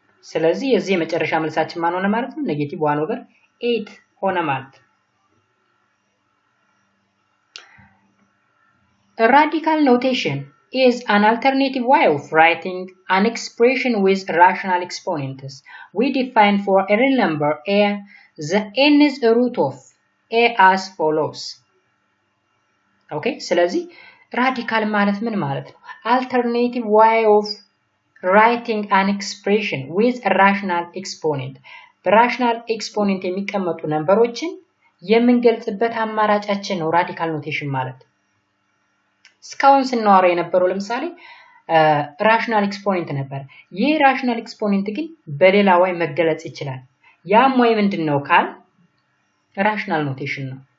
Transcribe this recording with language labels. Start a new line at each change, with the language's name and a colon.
Amharic: ስለዚህ የዚህ የመጨረሻ መልሳችን ማን ሆነ ማለት
English: ነው negative 1 over 8 ሆነ ማለት A radical notation is an alternative way of writing an expression with rational exponents. We define for a real number a the nth root of a as follows.
Amharic: Okay, ስለዚህ radical ማለት ምን ማለት ነው?
English: Alternative way of writing an expression with a rational exponent.
Amharic: በራሽናል ኤክስፖኔንት የሚቀመጡ ነምበሮችን የምንገልጽበት አማራጫችን ነው ራዲካል ኖቴሽን ማለት እስካሁን ስናወራ የነበረው ለምሳሌ ራሽናል ኤክስፖኔንት ነበር ይህ ራሽናል ኤክስፖኔንት ግን በሌላ way መገለጽ ይችላል ያም way ምንድነው ካል ራሽናል ኖቴሽን ነው